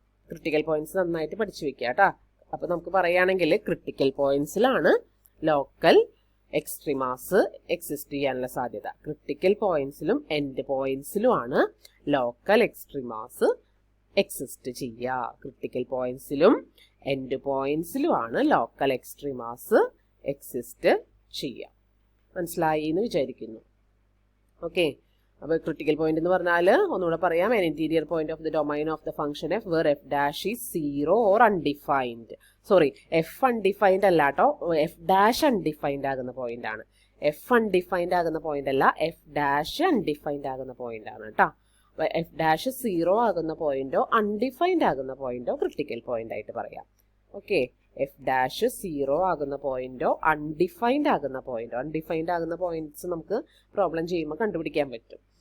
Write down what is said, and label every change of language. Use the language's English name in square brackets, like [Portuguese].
[Malayalam] Critical points നന്നായിട്ട് പഠിച്ചു വെക്കുക കേട്ടോ. അപ്പോൾ നമുക്ക് പറയുകയാണെങ്കിൽ ക്രിട്ടിക്കൽ പോയിന്റ്സിലാണ് ലോക്കൽ എക്സ്ട്രീമാസ് എക്സിസ്റ്റ് ചെയ്യാനുള്ള സാധ്യത. ക്രിട്ടിക്കൽ പോയിന്റ്സിലും എൻഡ് പോയിന്റ്സിലുമാണ് ലോക്കൽ എക്സ്ട്രീമാസ് എക്സിസ്റ്റ് ചെയ്യുക. ക്രിട്ടിക്കൽ പോയിന്റ്സിലും എൻഡ് പോയിന്റ്സിലുമാണ് ലോക്കൽ എക്സ്ട്രീമാസ് എക്സിസ്റ്റ് ചെയ്യുക. മനസ്സിലായി എന്ന് വിചാരിക്കുന്നു. ഓക്കെ, അപ്പോൾ ക്രിട്ടിക്കൽ പോയിന്റ് എന്ന് പറഞ്ഞാൽ ഒന്നുകൂടെ പറയാം, [English] an interior point of the domain of the function f where f dash is 0 or undefined. [Malayalam] Sorry, F undefined അല്ല കേട്ടോ, എഫ് ഡാഷ് അൺഡിഫൈൻഡ് ആകുന്ന പോയിന്റ് ആണ്. എഫ് അൺഡിഫൈൻഡ് ആകുന്ന പോയിന്റ് അല്ല, എഫ് ഡാഷ് അൺഡിഫൈൻഡ് ആകുന്ന പോയിന്റ് ആണ് കേട്ടോ. എഫ് ഡാഷ് 0 ആകുന്ന പോയിന്റോ അൺഡിഫൈൻഡ് ആകുന്ന പോയിന്റോ ക്രിട്ടിക്കൽ പോയിന്റ് ആയിട്ട് പറയാം. ഓക്കെ, എഫ് ഡാഷ് 0 ആകുന്ന പോയിന്റോ അൺഡിഫൈൻഡ് ആകുന്ന പോയിന്റ്സ് നമുക്ക് പ്രോബ്ലം ചെയ്യുമ്പോൾ കണ്ടുപിടിക്കാൻ പറ്റും.